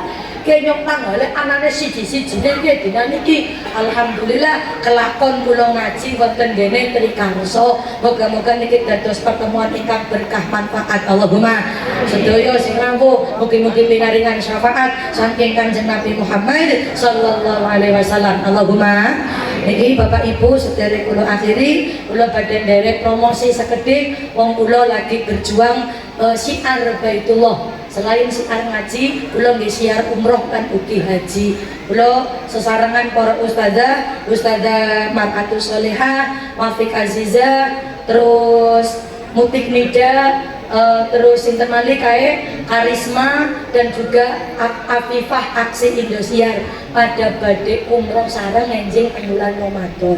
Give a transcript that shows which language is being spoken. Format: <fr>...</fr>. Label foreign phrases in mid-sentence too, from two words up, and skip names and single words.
<jv>Kenyong tanggale anane siji-siji niki dina niki alhamdulillah kelakon kula ngaji wonten dene trikarsa. Moga-moga niki dados pertemuan ingkang berkah manfaat. Allahumma sedaya sing rawuh mugi-mugi pinaringan syafaat saking Kanjeng Nabi Muhammad</jv> <ar>sallallahu alaihi wasallam.</ar> <jv>Allahumma. Niki Bapak Ibu sedherek kula akhiri, kula badhe nderek promosi sekedhik wong kula lagi berjuang syiar Baitullah. Selain siar ngaji, kula nggih siar umroh kan ugi haji. Kula sesarengan para ustazah Mar'atus Sholihah, Wafik Aziza, terus Mutik Nida, terus sinten malih kae Karisma</jv> <id>dan juga</id> <jv>Afifah Aksi Indosiar pada badhe umroh sareng enjing bulan Ramadan.</jv>